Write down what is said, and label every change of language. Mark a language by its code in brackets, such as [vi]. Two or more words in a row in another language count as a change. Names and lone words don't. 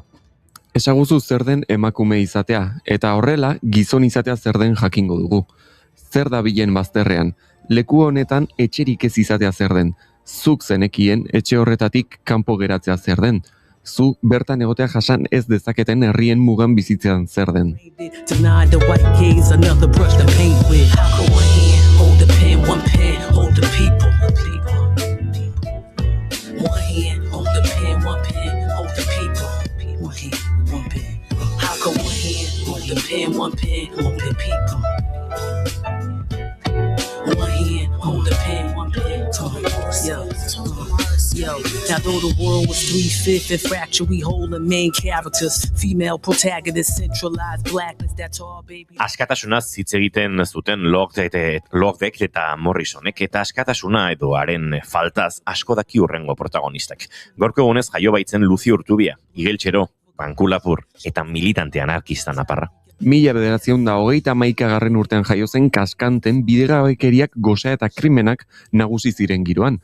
[eu] Ezaguzu zer den emakume izatea, eta horrela gizon izatea zer den jakingo dugu. Zer da bilen bazterrean, leku honetan etxerik ez izatea zer den, zuk zenekien etxe horretatik kanpo geratzea zer den, zu bertan egotea jasan ez dezaketen herrien mugan bizitzean zer den. [en] Denied the white gaze, another brush to paint with. Go ahead, hold the pen, one pen, hold the people. One hand, hold the pen, one pen, hold the people. One hand, one pen. How come one hand, hold the pen, one pen, hold the people? One hand, hold the pen, one pen, hold the people. Yo, now though the world was 3/5 and fractured, we hold the main characters. Female protagonists, centralized blackness, that's all, baby. [eu] Askatasunaz hitz egiten zuten Lordek eta Morrisonek, eta askatasuna edo haren faltaz asko daki hurrengo protagonistak. Gaurko egunez jaio baitzen Luzi Urtubia, igeltxero, bankulapur eta militante anarkista naparra. 1931 urtean jaio zen Kaskanten bidegabekeriak, gosea eta krimenak nagusi ziren giroan.